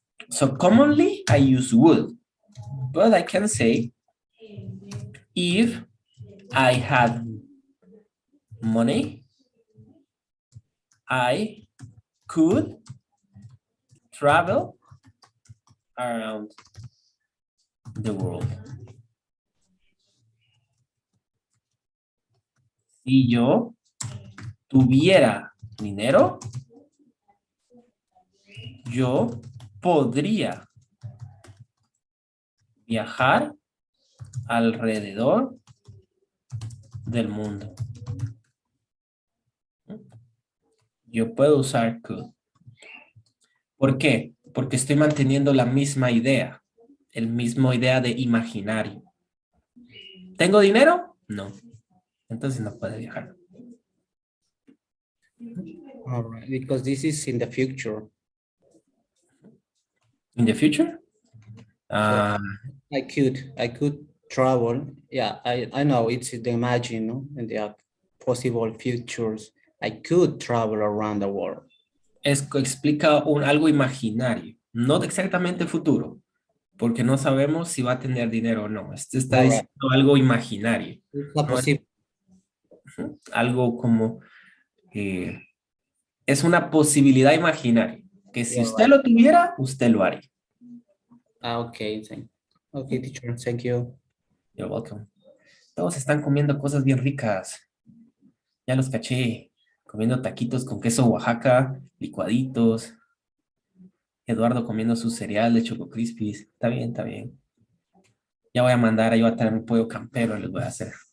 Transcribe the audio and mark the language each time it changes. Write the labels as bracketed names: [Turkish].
[English] So commonly I use would, but I can say if I had money, I could travel around the world. [Spanish] Si yo tuviera dinero, yo podría viajar alrededor del mundo. Yo puedo usar could. ¿Por qué? Porque estoy manteniendo la misma idea, el mismo idea de imaginario. ¿Tengo dinero? No. Entonces no puede viajar. [English] All right, because this is in the future. In the future? I could travel. Yeah, I know it's the imagine, no? And the possible futures. I could travel around the world. [Spanish] Explica algo imaginario, no exactamente futuro, porque no sabemos si va a tener dinero o no. Este está diciendo algo imaginario. No es, algo como es una posibilidad imaginaria, que si usted lo tuviera, usted lo haría. [English] Okay, okay, teacher, thank you. You're welcome. [Spanish] Todos están comiendo cosas bien ricas. Ya los caché. Comiendo taquitos con queso Oaxaca, licuaditos. Eduardo comiendo su cereal de Choco Crispies. Está bien, está bien. Ya voy a mandar, yo a traer mi pollo campero, les voy a hacer.